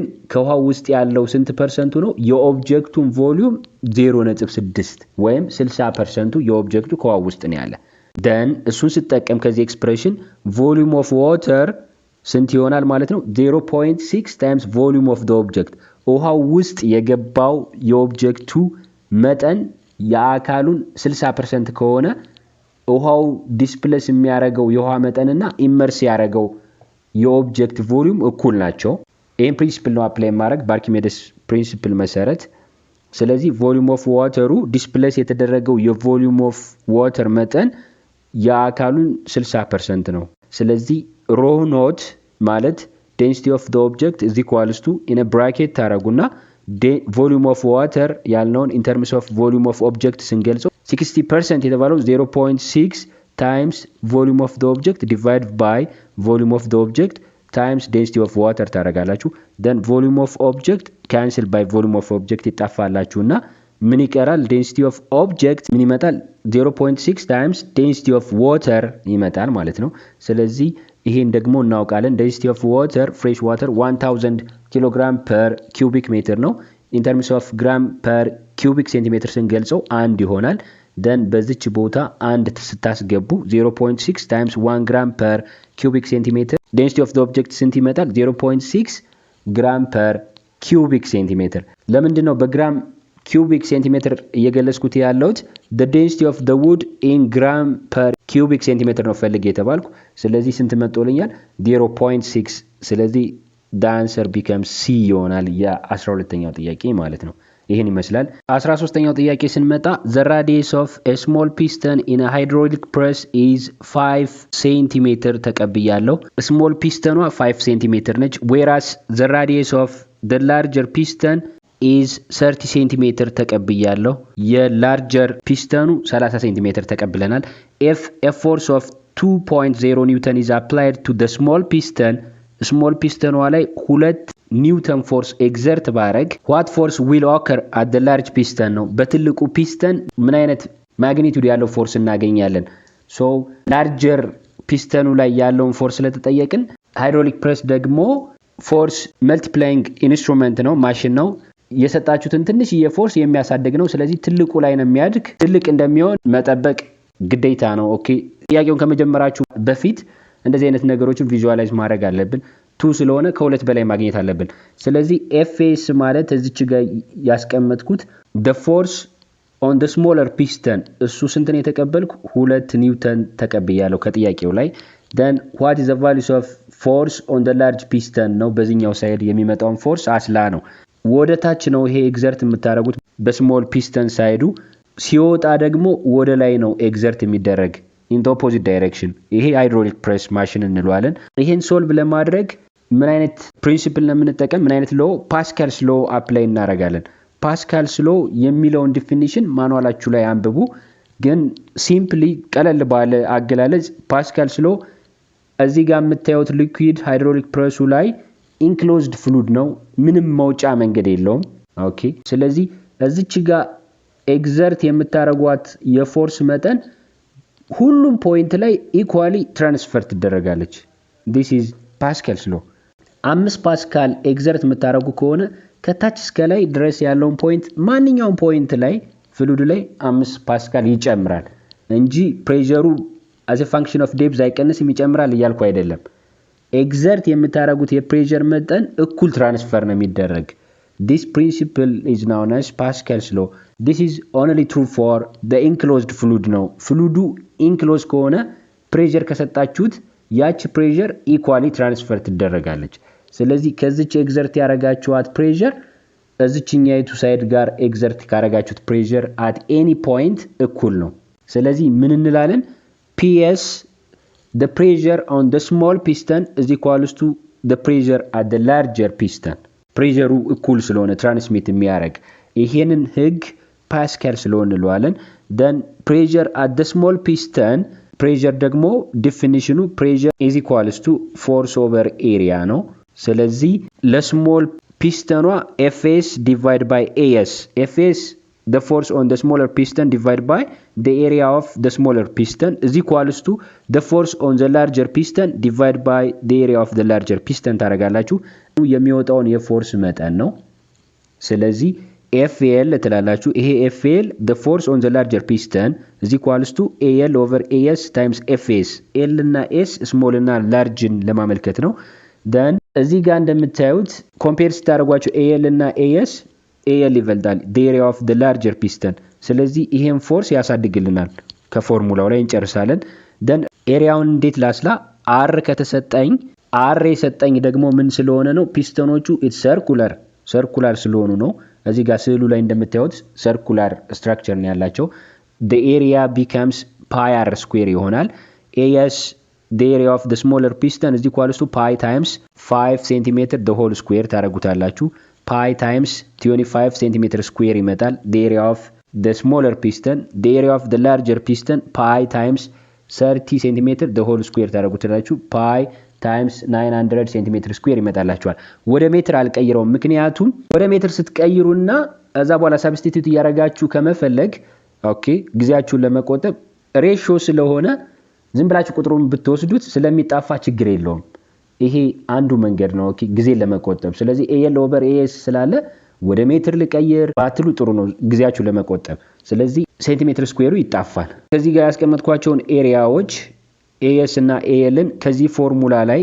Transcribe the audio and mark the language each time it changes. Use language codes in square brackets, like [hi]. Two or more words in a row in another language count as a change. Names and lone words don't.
[am] ከውሃው ውስጥ ያለው ስንት ፐርሰንቱ ነው የኦብጀክቱን ቮሊዩም 0.6 ወይም 60% የኦብጀክቱ ከውሃው ውስጥ ነው ያለ then እሱን ሲጠቀም ከዚህ ኤክስፕሬሽን [en] volume of water [am] ስንት ይሆናል ማለት ነው [en] 0.6 times volume of the [am] object ውሃው ውስጥ የገባው የኦብጀክቱ መጠን የአካሉን 60% ከሆነ ውሃው ዲስፕሌስ የሚያረጋው የውሃ መጠንና ኢመርስ ያረጋው የኦብጀክት ቮሊዩም እኩል ናቸው ይሄን ፕሪንሲፕል ነው አፕላይ ማድረግ በአርኪሜደስ ፕሪንሲፕል መሰረት ስለዚህ [en] volume of water [am] ዲስፕሌስ የተደረገው የ [en] volume of water [am] መጠን የአካሉን 60% ነው ስለዚህ ሮ ኖት ማለት [en] density of the object is equals to in a bracket ታረጉና volume of water ያልነውን in terms of volume of object ስንገልጸው 60% የተባለው 0.6 times volume of the object divided by volume of the object times density of water ታረጋላችሁ then volume of object cancel by volume of object [am] ይጣፋላችሁና ምን ይቀራል [en] density of object [am] ምን ይመጣል [en] 0.6 times density of water [am] ይመጣል ማለት ነው ስለዚህ ይሄን ደግሞ እናውቃለን [en] density of water fresh water 1000 kg per cubic meter ነው in terms of gram per cubic centimeter [am] ስንገልጸው አንድ ይሆናል [en] then [am] በዚች ቦታ አንድ ስታስገቡ [en] 0.6 times 1 gram per cubic centimeter density of the object [am] ስንት ይመጣል [en] 0.6 gram per cubic centimeter [am] ለምንድን ነው በግራም [en] cubic centimeter [am] እየገለጽኩት ያለሁት [en] the density of the wood in gram per cubic centimeter [am] ነው ፈልጌ የተባልኩ ስለዚህ ስንት መጥቶልኛል 0.6 ስለዚህ [en] the answer becomes C [am] ይሆናል የ12ኛው ጥያቄ ማለት ነው ይሄን ይመስላል 13ኛው ጥያቄ ስንመጣ [en] the radius of a small piston in a hydraulic press is 5 cm ተቀብያለሁ small piston 5 cm ነች whereas the radius of the larger piston is 30 cm [am] ተቀብያለሁ የላርጀር ፒስተኑ 30 cm ተቀብለናል [en] if a force of 2.0 newton is applied to the small [am] piston ላይ 2 ኒውተን ፎርስ ኤግዘርት ባረግ [en] what force will occur at the large piston [am] ነው በትልቁ ፒስተን ምን አይነት ማግኒቲዩድ ያለው ፎርስ እናገኛለን [en] so larger [am] ፒስተኑ ላይ ያለውን ፎርስ ለተጠየቅን ሃይድሮሊክ ፕሬስ ደግሞ ፎርስ መልቲፕላይንግ ኢንስትሩመንት ነው ማሽን ነው የሰጣችሁትን ትንሽ የፎርስ የሚያሳድግ ነው ስለዚህ ትልቁ ላይ ነው የሚያድግ ትልቅ እንደሚሆን መጠበቅ ግዴታ ነው ኦኬ ጥያቄውን ከመጀመራችሁ በፊት እንደዚህ አይነት ነገሮችን ቪዥዋላይዝ ማድረግ አለብን 2 ስለሆነ ከሁለት በላይ ማግኘት አለብን ስለዚህ FS ማለት እዚች ጋር ያስቀመጥኩት [en] the force on the smaller piston [am] እሱ ስንት ነው የተቀበልኩ 2 ኒውተን ተቀብያለሁ ከጥያቄው ላይ [en] then what is the value of force on the large piston [am] ነው በዚህኛው ሳይድ የሚመጣውን ፎርስ አስላ ነው ወደ ታች ነው ይሄ ኤግዘርት የምታረጉት በስሞል ፒስተን ሳይዱ ሲወጣ ደግሞ ወደ ላይ ነው ኤግዘርት የሚደረግ [en] in the opposite direction [am] ይሄ ሃይድሮሊክ ፕሬስ ማሽን እንለዋለን ይሄን ሶልቭ ለማድረግ ምን አይነት ፕሪንሲፕል ለምንጠቀም ምን አይነት ሎ ፓስካልስ ሎ አፕላይ እናረጋለን ፓስካልስ ሎ የሚለውን ዲፊኒሽን ማኑዋላችሁ ላይ አንብቡ ግን ሲምፕሊ ቀለል ባለ አገላለጽ ፓስካልስ ሎ እዚህ ጋር የምታዩት ሊኩዊድ ሃይድሮሊክ ፕሬሱ ላይ ኢንክሎዝድ ፍሉድ ነው ምንም መውጫ መንገድ የለውም ኦኬ ስለዚህ እዚች ጋር ኤግዘርት የምታረጓት የፎርስ መጠን ሁሉም ፖይንት ላይ ኢኳሊ ትራንስፈር ትደረጋለች [en] this is Pascal's law [am] 5 ፓስካል ኤግዘርት የምታረጉ ከሆነ ከታች እስከ ላይ ድረስ ያለውን ፖይንት ማንኛውም ፖይንት ላይ ፍሉድ ላይ 5 ፓስካል ይጨምራል እንጂ ፕሬሸሩ [en] as a function of depth [am] አይቀንስም ይጨምራል እያልኩ አይደለም ኤግዘርት የምታረጉት የፕሬሸር መጠን እኩል ትራንስፈር ነው የሚደረግ [en] this principle is known as Pascal's law this is only true for the enclosed fluid [am] ነው ፍሉዱ ኢንክሎዝ ከሆነ ፕሬሸር ከሰጣችሁት ያቺ ፕሬሸር ኢኳሊ ትራንስፈር ትደረጋለች ስለዚህ ከዚች ኤግዘርት ያረጋችኋት ፕሬሸር እዚችኛይቱ ሳይድ ጋር ኤግዘርት ካረጋችሁት ፕሬሸር [en] at any point [am] እኩል ነው ስለዚህ ምን እንላለን PS [en] the pressure on the small piston is equals to the pressure at the larger piston [am] ፕሬሸሩ እኩል ስለሆነ ትራንስሚት የሚያረግ ይሄንን ህግ ፓስካል ስለሆነ እንለዋለን [en] then pressure at the small piston pressure [am] ደግሞ ዲፊኒሽኑ [en] pressure is equals to force over area [am] ነው ስለዚህ ለስሞል ፒስተኗ [en] FS divided by AS FS the force on the smaller piston divided by the area of the smaller piston is equals to the force on the larger piston divided by the area of the larger piston [am] ታረጋላችሁ የሚወጣውን የፎርስ መጠን ነው ስለዚህ FL ትላላችሁ ይሄ [en] FL the force on the larger piston is equals to AL over AS times FS L እና [am] S small እና large ለማመልከት ነው then እዚህ ጋር እንደምታዩት ኮምፔር ስታደርጓቸው AL እና AS AL ይበልጣል [en] the area of the larger piston [am] ስለዚህ ይሄን ፎርስ ያሳድግልናል ከፎርሙላው ላይ እንጨርሳለን then ኤሪያውን እንዴት ላስላ R ከተሰጠኝ R የሰጠኝ ደግሞ ምን ስለሆነ ነው ፒስተኖቹ [en] it's circular [am] ስለሆኑ ነው እዚህ ጋር ስዕሉ ላይ እንደምታዩት [en] circular structure [am] ነው ያላቸው [en] the area becomes pi r square [am] ይሆናል AS [en] the area of the smaller piston is equal to pi times 5 cm the whole square ታረጉታላችሁ pi times 25 cm square ይመጣል the area of the smaller piston the area of the larger piston pi times 30 cm the whole square ታረጉታላችሁ pi times 900 cm square [am] ይመጣላችኋል ወደ ሜትር አልቀይረውም ምክንያቱም ወደ ሜትር ስትቀይሩና እዛ በኋላ ሰብስቲቲዩት ያረጋችሁ ከመፈለግ ኦኬ ግዚያችሁን ለመቆጠብ ሬሽዮ ስለሆነ ዝም ብላችሁ ቁጥሩን ብትወስዱት ስለሚጣፋ ችግር የለውም ይሄ አንዱ መንገድ ነው ኦኬ ጊዜ ለመቆጠብ ስለዚህ AL/AS ስላለ ወደ ሜትር ልቀይር ባትሉ ጥሩ ነው ግዚያችሁ ለመቆጠብ ስለዚህ ሴንቲሜትር ስኩዌሩ ይጣፋል ከዚህ ጋር ያስቀመጥኳቸውን ኤሪያዎች AS እና ALን ከዚህ ፎርሙላ ላይ